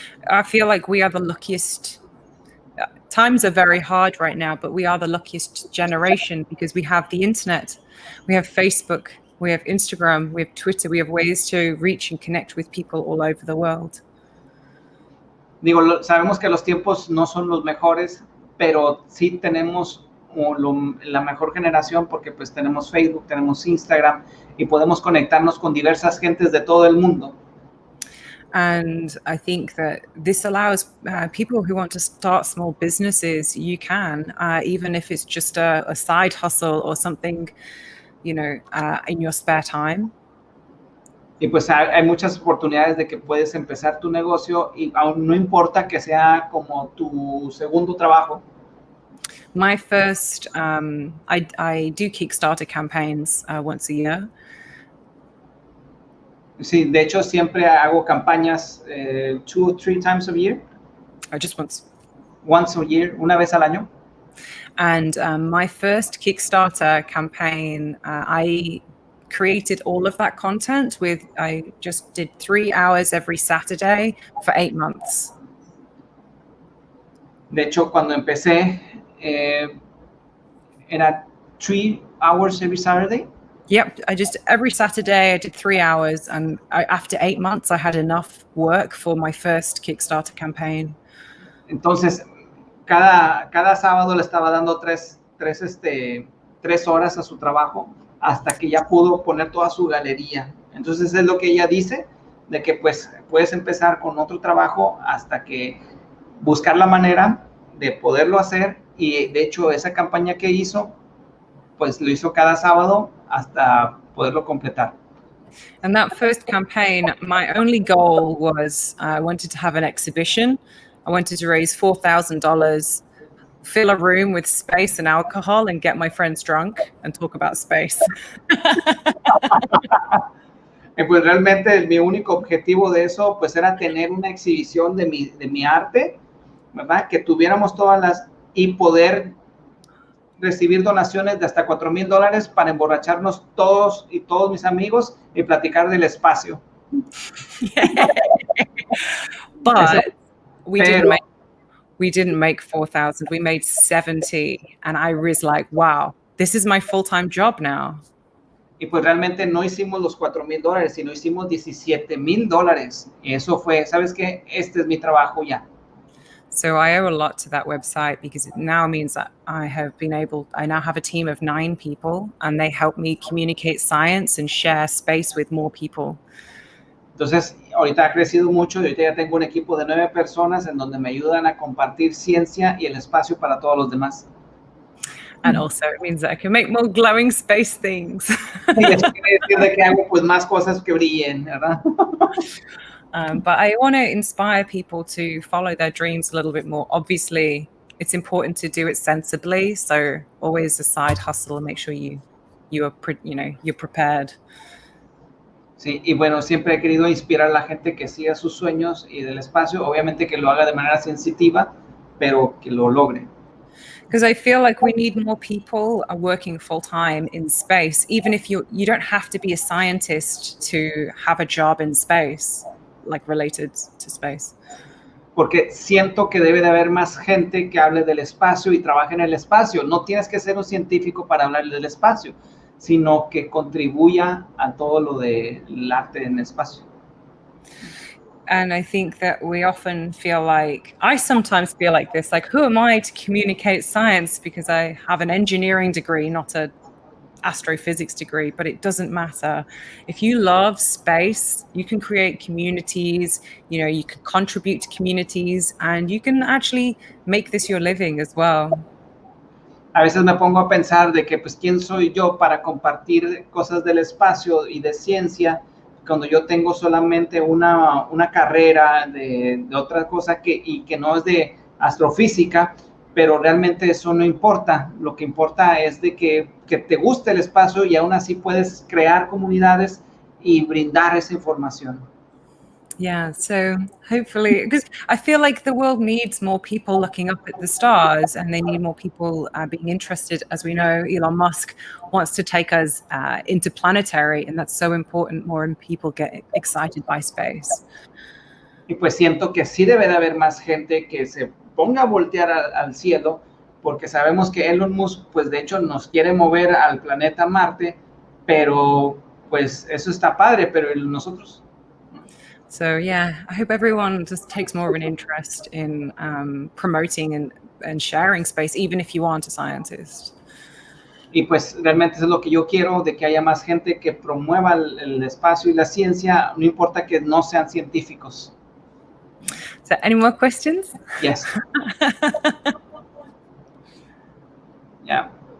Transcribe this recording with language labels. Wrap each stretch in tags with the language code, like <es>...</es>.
<en>I feel like we are the luckiest. Times are very hard right now, but we are the luckiest generation because we have the internet, we have Facebook, we have Instagram, we have Twitter, we have ways to reach and connect with people all over the world.</en> <es>Digo, sabemos que los tiempos no son los mejores, pero sí tenemos la mejor generación porque pues tenemos Facebook, tenemos Instagram y podemos conectarnos con diversas gentes de todo el mundo.</es> <en>And I think that this allows people who want to start small businesses, you can, even if it's just a side hustle or something, in your spare time.</en> <es>Y pues hay muchas oportunidades de que puedes empezar tu negocio y aún no importa que sea como tu segundo trabajo.</es> <en>My first, I do Kickstarter campaigns once a year.</en> <es>Sí, de hecho siempre hago campañas</es> <en>2 or 3 times a year. Just once. Once a year,</en> <es>una vez al año.</es> <en>And my first Kickstarter campaign, I created all of that content I just did 3 hours every Saturday for 8 months.</en> <es>De hecho, cuando empecé, era</es> <en>3 hours every Saturday. Yep, every Saturday I did 3 hours, and after 8 months I had enough work for my first Kickstarter campaign.</en> <es>Entonces, cada sábado le estaba dando 3 horas a su trabajo hasta que ya pudo poner toda su galería. Entonces es lo que ella dice, de que pues puedes empezar con otro trabajo hasta que buscar la manera de poderlo hacer, y de hecho esa campaña que hizo, pues lo hizo cada sábado hasta poderlo completar.</es> <en>And that first campaign, my only goal was I wanted to have an exhibition. I wanted to raise $4,000, fill a room with space and alcohol and get my friends drunk and talk about space.</en> <es>Pues realmente mi único objetivo de eso pues era tener una exhibición de mi arte, ¿verdad? Que tuviéramos y poder recibir donaciones de hasta $4,000 para emborracharnos todos mis amigos y platicar del espacio.</es> <en>But we didn't make 4,000. We made 70, and I was like, wow, this is my full-time job now.</en> <es>Y pues realmente no hicimos los $4,000, sino hicimos $17,000. Y eso fue, ¿sabes qué? Este es mi trabajo ya.</es> <en>So I owe a lot to that website because it now means that I now have a team of 9 people, and they help me communicate science and share space with more people.</en> <es>Entonces, ahorita ha crecido mucho y ahorita ya tengo un equipo de 9 personas en donde me ayudan a compartir ciencia y el espacio para todos los demás.</es> <en>And also it means that I can make more glowing space things.</en> <es>Y eso quiere decir de que hago pues más cosas que brillen, ¿verdad?</es> <en>But I want to inspire people to follow their dreams a little bit more. Obviously, it's important to do it sensibly. So always a side hustle and make sure you're prepared.</en> <es>Sí, y bueno, siempre he querido inspirar a la gente que siga sus sueños y del espacio, obviamente que lo haga de manera sensitiva, pero que lo logre.</es> <en>Because I feel like we need more people working full time in space, even if you don't have to be a scientist to have a job in space, like related to space.</en> <es>Porque siento que debe de haber más gente que hable del espacio y trabaje en el espacio. No tienes que ser un científico para hablar del espacio, sino que contribuya a todo lo del arte en el espacio.</es> <en>And I think that we often I sometimes feel like this, like, who am I to communicate science? Because I have an engineering degree, not a astrophysics degree, but it doesn't matter. If you love space, you can create communities, you can contribute to communities, and you can actually make this your living as well.</en> <es>A veces me pongo a pensar de que, pues, ¿quién soy yo para compartir cosas del espacio y de ciencia cuando yo tengo solamente una carrera de otra cosa que no es de astrofísica? Pero realmente eso no importa. Lo que importa es de que te guste el espacio y aún así puedes crear comunidades y brindar esa información.</es> <en>Yeah, so hopefully, because I feel like the world needs more people looking up at the stars, and they need more people being interested. As we know, Elon Musk wants to take us interplanetary, and that's so important. More people get excited by space.</en> <es>Y pues siento que sí debe de haber más gente que se ponga a voltear al cielo, porque sabemos que Elon Musk, pues de hecho nos quiere mover al planeta Marte, pero pues eso está padre, pero nosotros...</es> <en>So yeah, I hope everyone just takes more of an interest in promoting and and sharing space, even if you aren't a scientist.</en> <es>Y pues realmente eso es lo que yo quiero, de que haya más gente que promueva el espacio y la ciencia, no importa que no sean científicos.</es> <en>So, any more questions? Yes. Yeah.</en>